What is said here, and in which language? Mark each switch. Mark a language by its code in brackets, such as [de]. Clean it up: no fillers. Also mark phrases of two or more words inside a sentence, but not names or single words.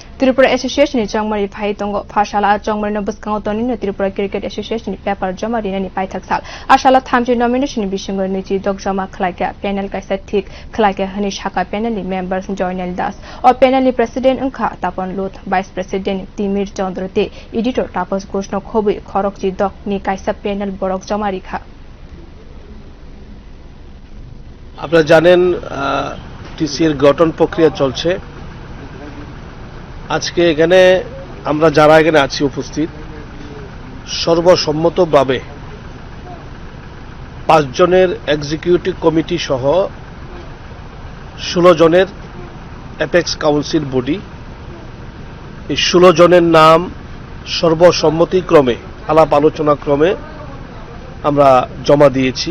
[trp] Tripura Association chongmari phai tongo Phasalo chongmari no bwskango toniwi Tripura Cricket Association paper joma rinani paithak sal asala thamchi nomination bisingo nwichi joma khwlaikha panel kaisa thik khwlaikha hani sakha [en] panel members [trp] Joynal das or panel President wngkha Tapan [en] Vice President [trp] Timir Chandra Editor Tapash Ghosh no khobui khorok ni kaisa panel borok joma rikha [bn] আপনারা জানেন টিসিএর গঠন প্রক্রিয়া চলছে। আজকে এখানে আমরা যারা এখানে আছি উপস্থিত সর্বসম্মতভাবে 5 জনের [en] executive committee [bn] সহ 16 জনের [en] apex council body, [bn] এই 16 জনের নাম সর্বসম্মতিক্রমে আলাপ আলোচনা ক্রমে আমরা জমা দিয়েছি।